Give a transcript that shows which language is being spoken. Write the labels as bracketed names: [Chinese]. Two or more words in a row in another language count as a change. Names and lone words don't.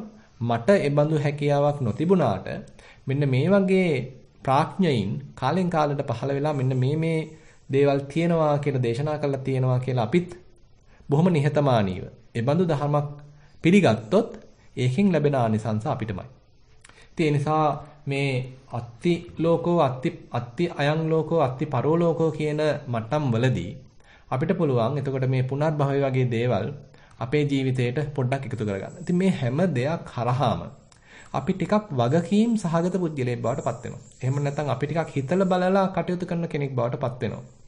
[Sinhala] මට ඒ බඳු හැකියාවක් නොතිබුණාට මෙන්න මේ වගේ ප්‍රඥයින් කාලෙන් කාලට පහළ වෙලා මෙන්න මේ දේවල් තියෙනවා කියලා දේශනා කළා තියෙනවා කියලා අපිත් බොහොම නිහතමානීව ඒ බඳු ධර්මයක් පිළිගත්තොත් ඒකෙන් ලැබෙන ආනිසංස අපිටමයි. ඒ නිසා මේ [Pali] අත්ති ලෝකෝ අත්ති අයං ලෝකෝ අත්ති පරෝ ලෝකෝ [Sinhala] කියන මට්ටම් වලදී අපිට පුළුවන් එතකොට මේ පුනර්භවය වගේ දේවල් අපේ ජීවිතේට පොඩ්ඩක් එකතු කරගන්න. ඉතින් මේ හැම දෙයක් හරහාම අපි ටිකක් වගකීම් සහගත පුද්ගලයෙක් බවට පත් වෙනවා. එහෙම නැත්නම් අපි ටිකක් හිතලා බලලා කටයුතු කරන කෙනෙක් බවට පත් වෙනවා.